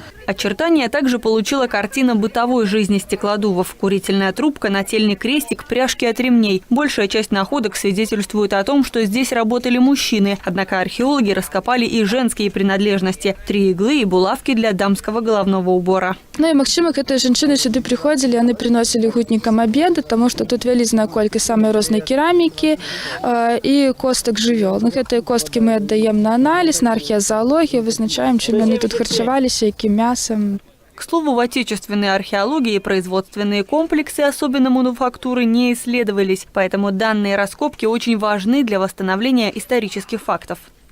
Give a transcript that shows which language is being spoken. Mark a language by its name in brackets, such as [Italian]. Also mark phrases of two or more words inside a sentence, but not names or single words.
[Russian] Очертания также получила картина бытовой жизни стеклодувов. Курительная трубка, нательный крестик, пряжки от ремней. Большая часть находок свидетельствует о том, что здесь работали мужчины. Однако археологи раскопали и женские принадлежности. 3 иглы и булавки для дамского головного убора. [Belarusian] Ну і магчыма, гэтыя жанчыны сюды прыходзілі, яны прыносілі гутнікам абеды, таму што тут вялізная колькасць самай рознай керамікі і костак жывёл. Ну, гэтыя косткі мы аддаем [Russian] на анализ, [Belarusian] на археозоологію, вызначаем, чым яны тут харчаваліся, якім мясом. [Russian] К слову, в отечественной археологии производственные комплексы, особенно мануфактуры, не исследовались. Поэтому данные раскопки очень важны для восстановления исторических фактов.